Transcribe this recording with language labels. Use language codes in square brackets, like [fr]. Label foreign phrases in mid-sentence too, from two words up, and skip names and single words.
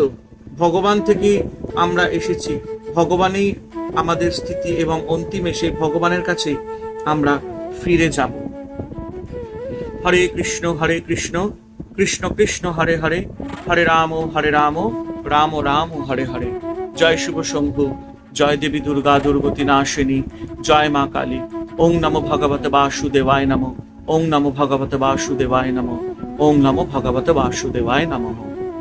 [bn] ভগবান থেকে আমরা এসেছি, ভগবানেই আমাদের স্থিতি এবং অন্তিমে সেই ভগবানের কাছে আমরা ফিরে যাব। [sa] হরে কৃষ্ণ কৃষ্ণ কৃষ্ণ হরে হরে, হরে রাম রাম রাম হরে হরে। [bn] জয় শুভ শম্ভু, জয় দেবী দুর্গা দুর্গতি নাশিনী, জয় মা কালী। [sa] ওং নমো ভগবতে বাসুদেবায় নমঃ। ওং নমো ভগবতে বাসুদেবায় নমঃ। ওং নমো ভগবতে বাসুদেবায় নমঃ।